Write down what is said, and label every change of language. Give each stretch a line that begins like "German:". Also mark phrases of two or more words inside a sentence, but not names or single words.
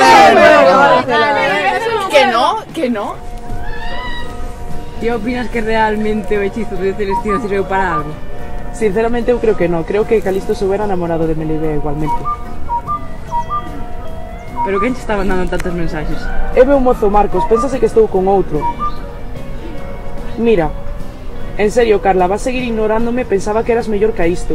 Spanish: Que no.
Galician: Ti opinas que realmente o hechizo de Celestino sirveu para algo? Sinceramente eu creo que non. Creo que Calisto
Spanish: se hubiera enamorado
Galician: de Melibea igualmente. Pero quen te está mandando tantos mensaxes? É meu mozo Marcos, pénsase que estou con outro. Mira, en serio, Carla, vas seguir ignorándome, pensaba que eras mellor que isto.